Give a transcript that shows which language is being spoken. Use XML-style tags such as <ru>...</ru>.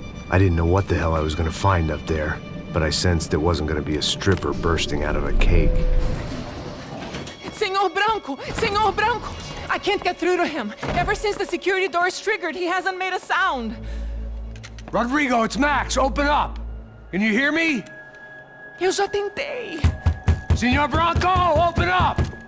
<en>I didn't know what the hell I was going to find up there, but I sensed it wasn't going to be a stripper bursting out of a cake.</en> <pt>Senhor Branco! Senhor Branco!</pt> <en>I can't get through to him. Ever since the security door is triggered, he hasn't made a sound. Rodrigo, it's Max. Open up. Can you hear me?</en> <pt>Eu já tentei.</pt> <en>Senor Bronco, open up!</en>